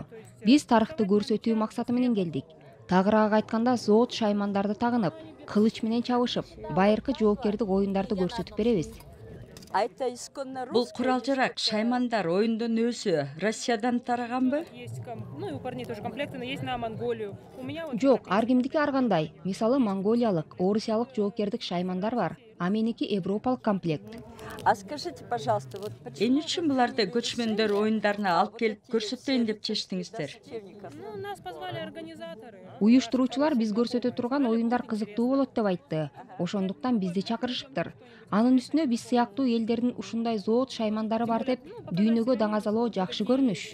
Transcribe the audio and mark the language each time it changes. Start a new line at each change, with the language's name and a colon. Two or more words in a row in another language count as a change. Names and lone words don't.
Kyrgyz: Биз тарыхты көрсөтүү максаты менен келдик. Тагыраак айтканда, зоот шаймандарды тагынып, кылыч менен чабышып, байыркы жоокердик оюндарды көрсөтүп беребиз. Бул курал-жарак шаймандар оюндун өзү Россиядан тараганбы? Жок, ар кимдики ар кандай. Мисалы монголиялык, орусиялык жоокердик шаймандар бар. А меники европалык комплект.
Russian: А скажите, пожалуйста, вот
Kyrgyz: эмне үчүн буларды көчмөндөр оюндарына алып келип көрсөтөйүн деп чечтиңиздер? Уюштуруучулар биз көрсөтө турган оюндар кызыктуу болот деп айтты. Ошондуктан бизди чакырышыптыр. Анын үстүнө биз сыяктуу элдердин ушундай зоот шаймандары бар деп дүйнөгө даңазалоо жакшы көрүнүш.